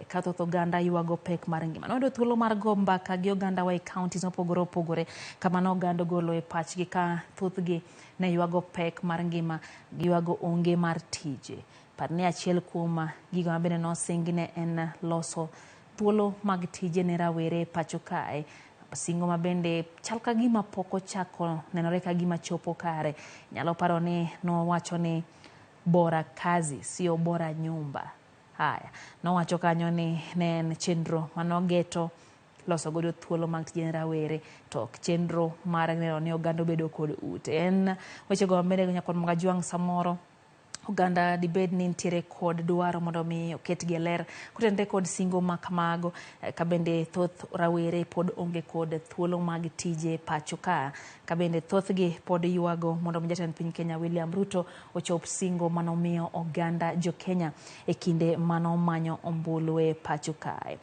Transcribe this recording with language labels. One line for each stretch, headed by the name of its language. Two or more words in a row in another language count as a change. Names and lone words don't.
Luo (Kenya and Tanzania): Ka thoth oganda ywago pek mar ngima. Noyudo thuolo mar go mbaka gi oganda wa e counties mopogore opogore kama no oganda golo e pachgi ka thothgi ne ywago pek mar ngima, giywago onge mar tije. Par ni achiel kuom gigo mabende nosingi ne en loso thuolo mag tije ne rawere pacho kae. Singo mabende chal ka gima pok ochako nenore ka gima chopo kare. Nyalo paro ni nowacho ni
Swahili: bora kazi sio bora nyumba.
Luo (Kenya and Tanzania): Haya, nowacho kanyo ni ne en chenro manogeto loso godo thuolo mag tije ne rawere to ok chenro mar neno ni oganda bedo kod ute. En weche go mabende Nyakwaro Mgajwang' samoro oganda dibed ni ntiere kod dwaro mondo mi oketgi e ler kotende kod singo ma kamago kabende thoth rawere pod onge kod thuolo mag tije pacho ka kabende thothgi pod ywago mondo jatend piny Kenya William Ruto ochop singo manomiyo oganda jo Kenya e kinde manomanyo ombulu e pacho kae.